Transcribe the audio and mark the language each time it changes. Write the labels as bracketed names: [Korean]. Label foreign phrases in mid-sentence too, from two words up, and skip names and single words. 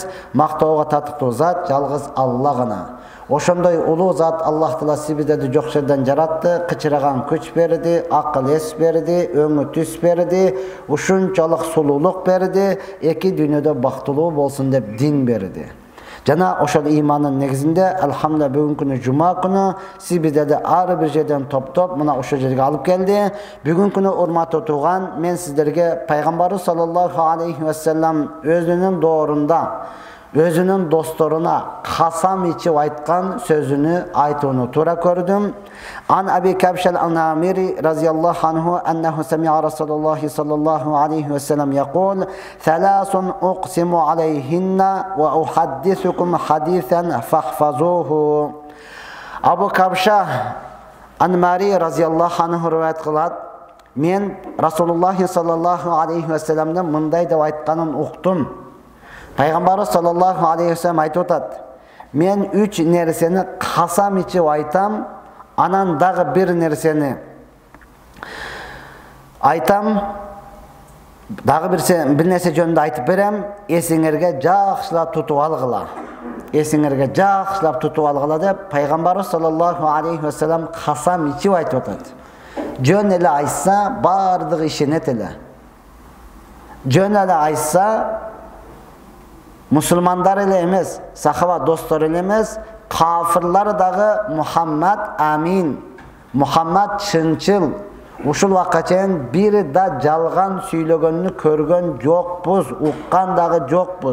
[Kyrgyz] Мактоого татыктуу зат жалгыз Алла гана. Ошондой улуу зат Аллах Таала сиздерди жок жерден жаратты, кычыраган күч берди, акыл эс берди, өңү түс берди, ушунчалык сулуулук берди, эки дүйнөдө бактылуу болсун деп дин берди. Жана ошол имандын негизинде алхамдулилlah бүгүнкү күнү жума күнү сиздерди ар бир жерден топтоп мына ошол жерге алып келди. Бүгүнкү күнү урматтуу тууган, мен сиздерге пайгамбарыбыз [Arabic] صلى الله عليه وسلم [Kyrgyz] өзүнүн доорунда өзүнүн досторуна касам ичип айткан сөзүнү айтууну туура көрдүм. [Arabic] عن أبي كبشة الأنماري رضي الله عنه أنه سمع رسول الله صلى الله عليه وسلم يقول ثلاث أقسم عليهن وأحدثكم حديثا فاحفظوه." [Kyrgyz] Абу Кабша Ан-Намири [Arabic] رضي الله عنه [Kyrgyz] риваят кылат: "Мен [Arabic] رسول الله صلى الله عليه وسلم [Kyrgyz] мындай деп айтканын уктум. Пайгамбарыбыз [Arabic] صلى الله عليه وسلم [Kyrgyz] айтып атат: мен 3 нерсени касам ичип айтам, анан дагы бир нерсени айтам, дагы бир нерсе жөнүндө айтып берем, эсиңерге жакшылап тутуп алгыла. Эсиңерге жакшылап тутуп алгыла" деп пайгамбарыбыз [Arabic] صلى الله عليه وسلم [Kyrgyz] касам ичип айтып атат. Жөн эле айтса бардыгы ишенет эле. Жөн эле айтса мусулмандар эле эмес, сахаба достор эле эмес, кафырлар дагы Мухаммад амин, Мухаммад чынчыл, ушул убакка чейин бир да жалган сүйлөгөнү көргөн жокпуз, уккан дагы жокпуз.